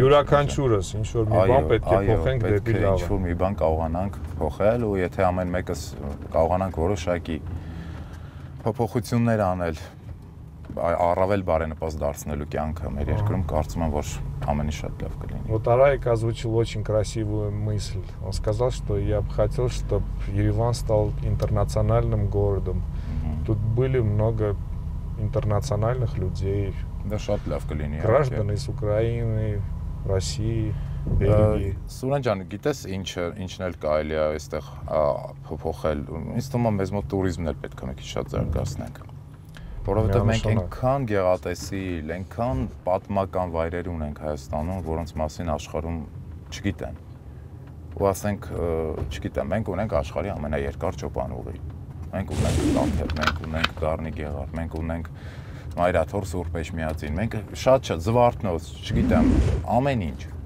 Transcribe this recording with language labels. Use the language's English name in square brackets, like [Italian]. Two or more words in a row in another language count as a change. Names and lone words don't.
[Armenian] Յուրաքանչյուրս ինչ որ մի բան պետք է փոխենք դեպի լավը։ Ինչ որ մի բան կարողանանք փոխել ու եթե ամեն մեկս կարողանանք որոշակի փոփոխություններ անել, առավել բարենպաստ դարձնելու кյանքը մեր երկրում, կարծում եմ, որ ամեն ինչ շատ лав կլինի. [Russian] Вот Араик озвучил очень красивую мысль. Он сказал, что я бы хотел, чтобы Ереван стал интернациональным городом. Тут были много интернациональных людей. [Armenian] Да շատ լավ կլինի. [Russian] Граждан из Украины, России, [Armenian] Բելգիի։ Սուրեն ջան, գիտես ինչն էլ կարելի է այստեղ փոփոխել։ Ինձ թվում է մեզ մոտ туриզմն էլ պետք է մի քիչ շատ զարգացնենք։ Որովհետև մենք այնքան գեղատեսիլ, այնքան պատմական վայրեր ունենք Հայաստանում, որոնց մասին աշխարհում չգիտեն։ Ու ասենք, չգիտեմ, մենք ունենք աշխարհի ամենաերկար ճոպանուղի։ Մենք ունենք Տաթև, մենք ունենք Գառնի Գեղարդ, մենք ունենք Մայրաթոր Սուրբ Էջմիածին, մենք շատ Զվարթնոց, չգիտեմ, ամեն ինչ։